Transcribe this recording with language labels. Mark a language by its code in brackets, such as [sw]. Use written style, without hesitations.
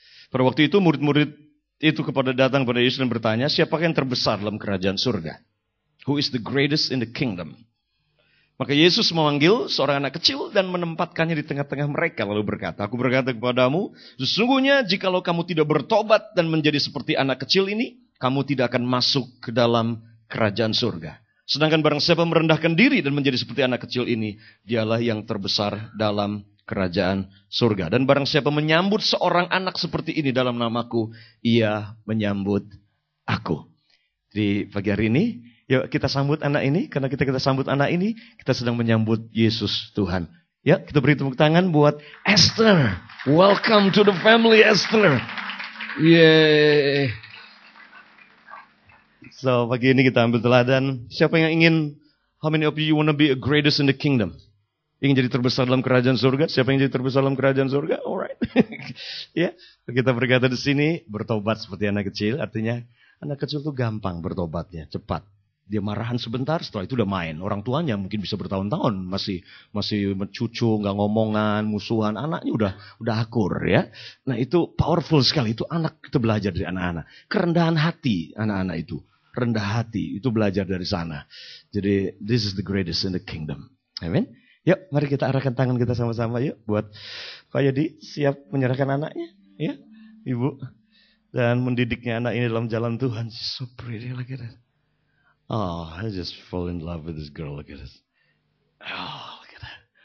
[id] Pada waktu itu murid-murid itu datang pada Yesus dan bertanya, siapakah yang terbesar dalam kerajaan surga? [en] Who is the greatest in the kingdom? [id] Maka Yesus memanggil seorang anak kecil dan menempatkannya di tengah-tengah mereka. Lalu berkata, aku berkata kepadamu, sesungguhnya jikalau kamu tidak bertobat dan menjadi seperti anak kecil ini, kamu tidak akan masuk ke dalam kerajaan surga. Sedangkan barang siapa merendahkan diri dan menjadi seperti anak kecil ini, dialah yang terbesar dalam kerajaan surga. Dan barang siapa menyambut seorang anak seperti ini dalam namaku, ia menyambut aku. Di pagi hari ini, yuk kita sambut anak ini, karena kita sambut anak ini, kita sedang menyambut Yesus Tuhan. Ya, kita beri tepuk tangan buat Esther. [en] Welcome to the family, Esther. Yeay. [id] So, pagi ini kita ambil teladan. Siapa yang ingin, [en] how many of you want to be a greatest in the kingdom? [id] Ingin jadi terbesar dalam kerajaan surga? Siapa yang jadi terbesar dalam kerajaan surga? Alright. Ya, kita berkata di sini, bertobat seperti anak kecil, artinya anak kecil itu gampang bertobatnya, cepat. Dia marahan sebentar, setelah itu udah main. Orang tuanya mungkin bisa bertahun-tahun masih mencucu, nggak ngomongan, musuhan. Anaknya udah akur ya. Nah itu powerful sekali. Itu anak kita belajar dari anak-anak. Kerendahan hati anak-anak itu, rendah hati itu belajar dari sana. [en] Jadi this is the greatest in the kingdom. [id] Amin. Yuk, mari kita arahkan tangan kita sama-sama yuk buat Pak Yadi siap menyerahkan anaknya, ya, Ibu, dan mendidiknya anak ini dalam jalan Tuhan. [en] So pretty, look at it. Oh, I just fall in love with this girl. Look at this. Oh, look at that.